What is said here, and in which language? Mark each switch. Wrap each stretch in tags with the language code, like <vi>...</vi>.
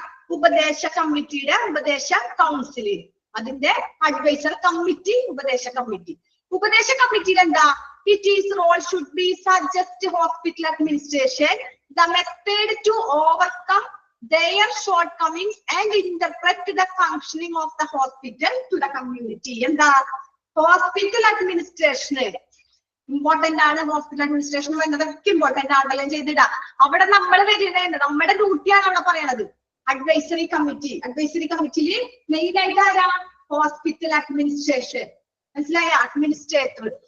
<ml>ഉപദേശ കമ്മിറ്റിയുടെ ഉപദേശ കൗൺസില്, അതിന്റെ അഡ്വൈസർ കമ്മിറ്റി, ഉപദേശ കമ്മിറ്റിയിൽ എന്താ?</ml> <en>It is role should be suggest hospital administration the method to overcome their shortcomings and interpret the functioning of the hospital to the community.</en> <ml>എന്താ? Hospital administration important ആണ്. Hospital administration എന്നതൊക്കെ important ആണല്ലോ ചെയ്തിടാ. അവിടെ നമ്മൾ വരുന്നത് നമ്മുടെ ഡ്യൂട്ടിയാണ് അവിടെ പറയണത്. അഡ്വൈസറി കമ്മിറ്റിയിൽ മെയിൻ ആയിട്ട് ആരാ? Hospital administration. മനസ്സിലായ? അഡ്മിനിസ്ട്രേറ്റർ.</ml>